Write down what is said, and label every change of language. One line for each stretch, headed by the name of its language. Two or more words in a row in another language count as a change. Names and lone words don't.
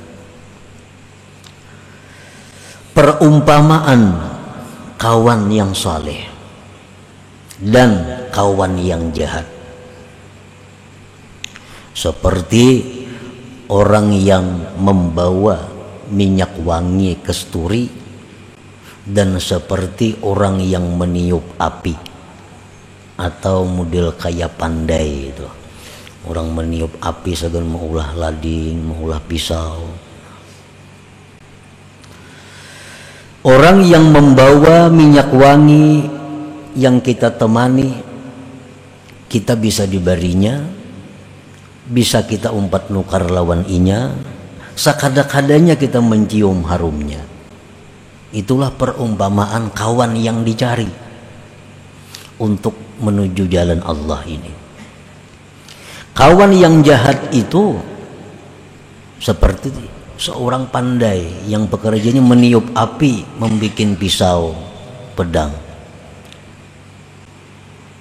Banjar: Perumpamaan kawan yang saleh dan kawan yang jahat seperti orang yang membawa minyak wangi kasturi dan seperti orang yang meniup api, atau model kayak pandai itu. Orang meniup api segala mengulah lading, mengulah pisau. Orang yang membawa minyak wangi yang kita temani, kita bisa dibarinya, bisa kita umpat nukar lawan inya, sakada-kadanya kita mencium harumnya. Itulah perumpamaan kawan yang dicari untuk menuju jalan Allah ini. Kawan yang jahat itu seperti seorang pandai yang pekerjaannya meniup api, membuat pisau, pedang.